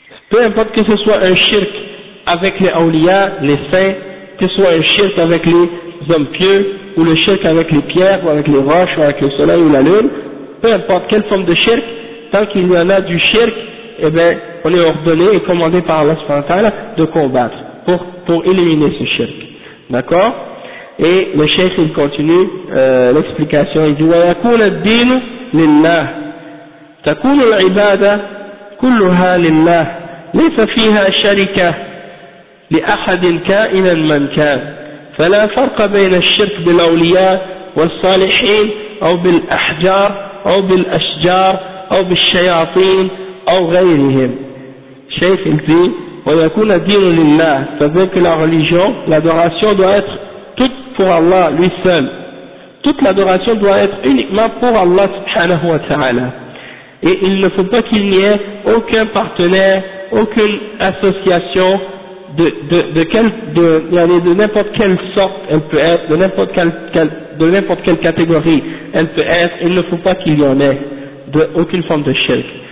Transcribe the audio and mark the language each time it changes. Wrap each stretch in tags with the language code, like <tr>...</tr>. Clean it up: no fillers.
<fr>peu importe que ce soit un shirk avec les awliya, les saints, que ce soit un shirk avec les hommes pieux, ou le shirk avec les pierres, ou avec les roches, ou avec le soleil ou la lune, peu importe quelle forme de shirk, tant qu'il y en a du shirk, eh bien, on est ordonné et commandé par Allah subhanahu wa ta'ala de combattre pour éliminer ce shirk. D'accord ? Et le cheikh il continue l'explication, il dit</fr> <ar>« وَيَكُونَ الدِّينُ لِلَّهِ تَكُونُ الْعِبَادَةِ كُلُّهَا لِلَّهِ لَيْسَ فِيهَا شَرِكَةٍ لِأَحَدٍ كَائِنًا مَنْ كَانَ فَلَا فَرْقَ بَيْنَ الشِّرْكِ بِالْأَوْلِيَاءِ وَالصَّالِحِينَ أَوْ بِالْأَحْجَارِ أَوْ بِالْأَشْجَارِ أَوْ بِالشَّيَاطِينِ أَوْ غَيْرِهِمْ »</ar> <fr>Cheikh il dit</fr> <ar>« وَيَكُونَ الدِّينُ لِلَّهِ »</ar> <fr>C'est-à-dire que la religion, l'adoration doit être pour Allah lui seul. Toute l'adoration doit être uniquement pour Allah subhanahu wa ta'ala. Et il ne faut pas qu'il n'y ait aucun partenaire, aucune association de n'importe quelle sorte elle peut être, de n'importe quelle catégorie elle peut être, il ne faut pas qu'il y en ait de, aucune forme de shirk.</fr>